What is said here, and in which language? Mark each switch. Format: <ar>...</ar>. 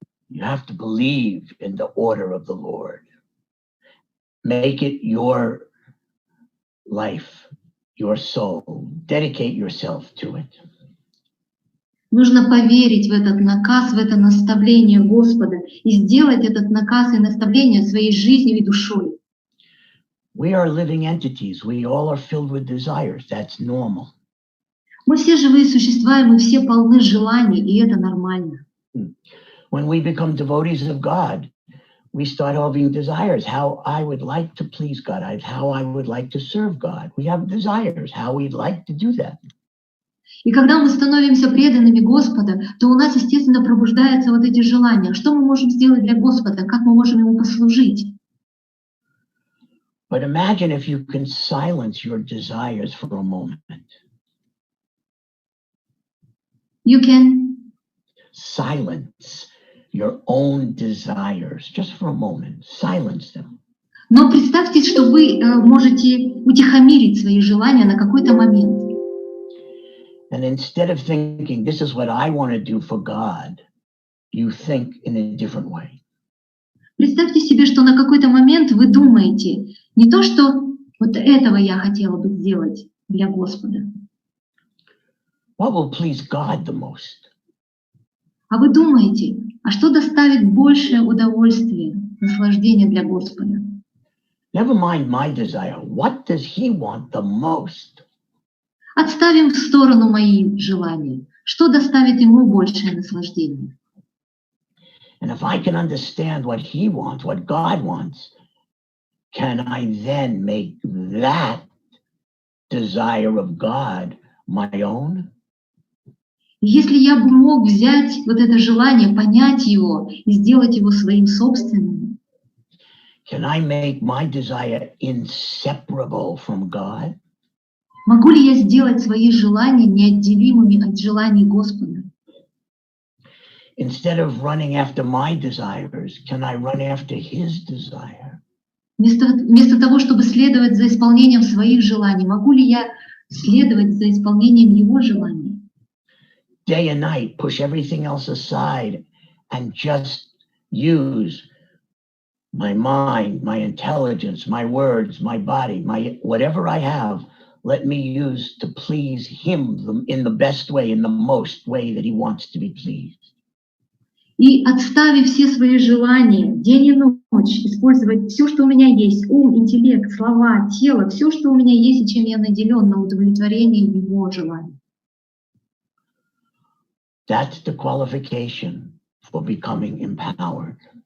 <en>You have to believe in the order of the Lord. Make it your life, your soul. Dedicate yourself to it.</en> <ru>Нужно поверить в этот наказ, в это наставление Господа и сделать этот наказ и наставление своей жизнью и душой.</ru> <en>We are living entities. We all are filled with desires. That's normal.</en> <ru>Мы все живые существа, и мы все полны желаний, и это нормально.</ru> <en>When we become devotees of God, we start having desires. How I would like to please God, how I would like to serve God. We have desires, how we'd like to do that.</en> <ru>И когда мы становимся преданными Господа, то у нас, естественно, пробуждаются вот эти желания. Что мы можем сделать для Господа? Как мы можем Ему послужить?</ru> <en>But imagine if you can silence your desires for a moment. You can Silence your own desires just for a moment. Silence them.</en> <ru>Но представьте, что вы можете утихомирить свои желания на какой-то момент.</ru> <en>And instead of thinking, this is what I want to do for God, you think in a different way.</en> <ru>Представьте себе, что на какой-то момент вы думаете не то, что вот этого я хотела бы сделать для Господа,</ru> <en>What will please God the most?</en> <ru>а вы думаете, а что доставит большее удовольствие, наслаждение для Господа?</ru> <en>Never mind my desire. What does He want the most?</en> <ru>Отставим в сторону мои желания. Что доставит Ему большее наслаждение?</ru> <en>And if I can understand what He wants, what God wants, can I then make that desire of God my own?</en> <ru>Если я бы мог взять вот это желание, понять его и сделать его своим собственным,</ru> <en>Can I make my desire inseparable from God?</en> <ru>могу ли я сделать свои желания неотделимыми от желаний Господа?</ru> <en>Instead of running after my desires, can I run after His desire?</en> <ru>Вместо того, чтобы следовать за исполнением своих желаний, могу ли я следовать за исполнением Его желаний?</ru> <en>Day and night, push everything else aside and just use my mind, my intelligence, my words, my body, my whatever I have, let me use to please Him in the best way, in the most way that He wants to be pleased.</en> <ru>И отставив все свои желания, день и ночь, использовать все, что у меня есть, ум, интеллект, слова, тело, все, что у меня есть и чем я наделен на удовлетворение Его желаний.</ru> <en>That's the qualification for becoming empowered.</en>